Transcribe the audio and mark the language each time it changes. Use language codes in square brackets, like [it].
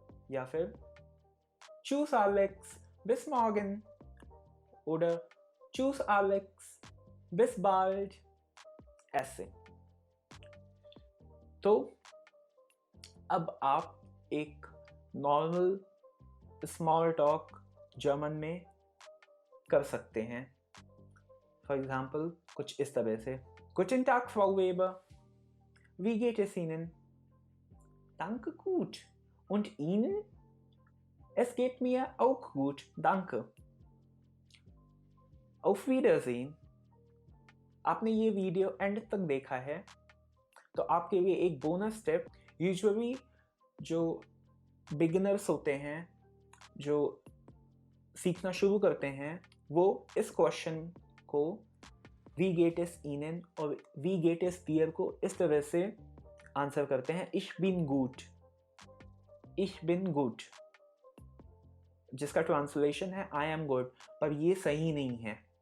[hi] या फिर [de] चूस एलेक्स, bis morgen oder चूस एलेक्स, bis bald, [hi] ऐसे। तो अब आप एक नॉर्मल स्मॉल टॉक जर्मन में कर सकते हैं। [en] for example [hi] कुछ इस तरह से [de] Guten Tag, Frau Weber, wie geht es Ihnen? Danke, gut. Und Ihnen? Es geht mir auch gut, danke। Auf Wiedersehen। [hi] आपने ये वीडियो एंड तक देखा है तो आपके लिए एक बोनस टिप। यूजुअली जो बिगिनर्स होते हैं, जो सीखना शुरू करते हैं, वो इस क्वेश्चन को [de] wie geht es Ihnen [hi] और [de] wie geht es dir [hi] को इस तरह से आंसर करते हैं [de] ich bin gut, ich bin gut, [hi] जिसका ट्रांसलेशन है [en] I am good, [hi] पर ये सही नहीं है।